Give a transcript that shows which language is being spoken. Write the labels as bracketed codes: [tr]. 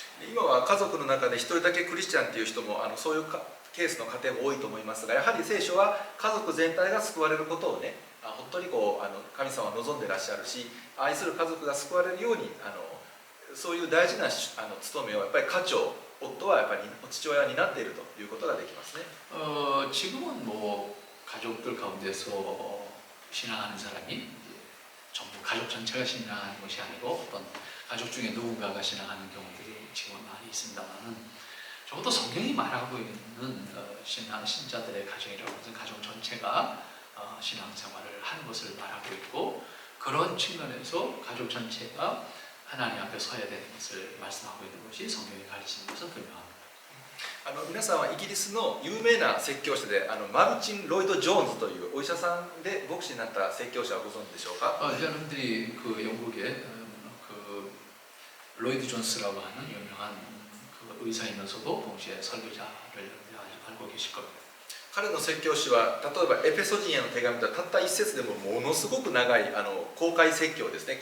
[ja] 今は家族の中で一人だけクリスチャンっていう人もそういうケースの家庭も多いと思いますがやはり聖書は家族全体が救われることをね本当に神様は望んでいらっしゃるし愛する家族が救われるようにそういう大事な務めをやっぱり家長夫はやっぱり父親になっているということができますね。 [ko] 지금은 뭐 가족들 가운데서 신앙하는 사람이 이제 전부 가족 전체가 신앙하는 것이 아니고 어떤 가족 중에 누군가가 신앙하는 경우들이 지금은 많이 있습니다만은 적어도 성경이 말하고 있는 신자들의 가정이라고 하는 가정 전체가 신앙생활을 하는 것을 말하고 있고 그런 측면에서 가족 전체가 하나님 앞에 서야 되는 것을 말씀하고 있는 것이 성경이 가르치는 것은 분명합니다. [ja] 皆さんはイギリスの有名な説教者でマルチン・ロイド・ジョーンズというお医者さんで牧師になった説教者はご存知でしょうか？ [ko] 여러분들이 그 영국의 그 로이드 존스라고 하는 유명한 그 의사이면서도 동시에 설교자를 알고 계실 겁니다. [ja] 彼の説教師は例えばエペソ人への手紙とはたった一節でもものすごく長い公開説教ですね。